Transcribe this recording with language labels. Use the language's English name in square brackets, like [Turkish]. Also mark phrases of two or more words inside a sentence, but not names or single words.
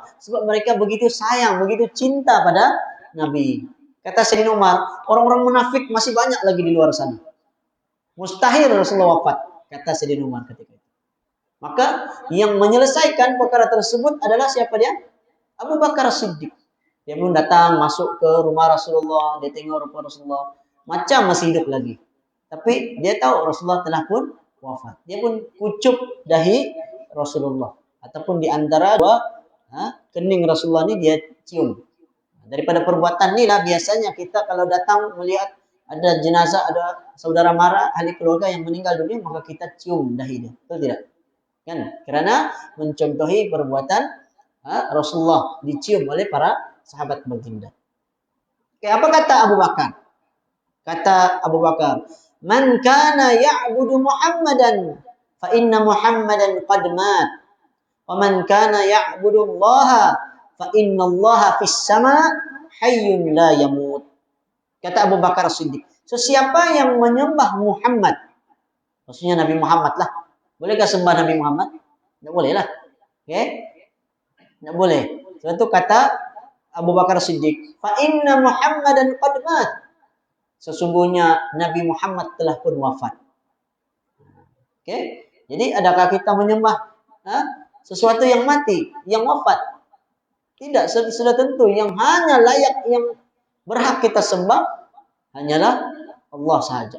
[Malay] Sebab mereka begitu sayang, begitu cinta pada Nabi. Kata Sayyidina Umar, orang-orang munafik masih banyak lagi di luar sana. Mustahil Rasulullah wafat, kata Sayyidina Umar ketika itu. Maka yang menyelesaikan perkara tersebut adalah siapa dia? Abu Bakar Siddiq. Dia pun datang masuk ke rumah Rasulullah, dia tengok rupa Rasulullah, macam masih hidup lagi. Tapi dia tahu Rasulullah telah pun wafat. Dia pun kucup dahi Rasulullah. Ataupun di antara dua kening Rasulullah ini dia cium. Daripada perbuatan ini lah biasanya kita kalau datang melihat ada jenazah, ada saudara mara, ahli keluarga yang meninggal dunia, maka kita cium dahi dia. Betul tidak? Kan? Karena mencontohi perbuatan Rasulullah dicium oleh para sahabat baginda. Oke, apa kata Abu Bakar? [Arabic] Kata Abu Bakar, "من كان يعبد محمدا فإن محمدا قد مات. ومن كان يعبد الله فإن الله في السماء حي لا يموت." [Malay] Kata Abu Bakar Siddiq, sesiapa yang menyembah Muhammad, maksudnya Nabi Muhammad lah. Bolehkah sembah Nabi Muhammad? Tidak boleh lah. Oke? Tidak boleh. Sebab itu kata Abu Bakar Siddiq, [Arabic] فإن محمدا قد مات. [Malay] Sesungguhnya Nabi Muhammad telah pun wafat. Oke? Jadi adakah kita menyembah sesuatu yang mati, yang wafat? Tidak, sudah tentu yang hanya layak, yang berhak kita sembah hanyalah Allah sahaja.